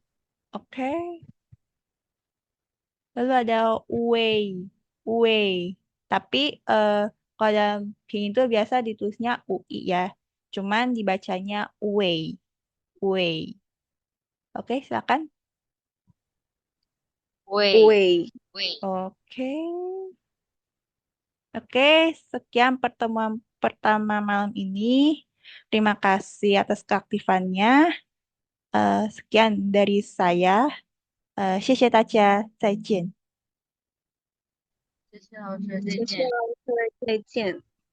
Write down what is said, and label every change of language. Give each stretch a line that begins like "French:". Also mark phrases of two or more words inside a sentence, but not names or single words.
Indonesian: Oke. Lalu ada way, way. Tapi kalau dalam pinyin itu biasa ditulisnya ui ya. Cuman dibacanya way, way. Oke, silakan.
Chinese: 位 way 位
Indonesian: Oke. Oke, sekian pertemuan pertama malam ini. Terima kasih atas keaktifannya. Sekian dari saya.
Chinese: 谢谢大家，再见。谢谢老师，再谢谢见。老师，再见。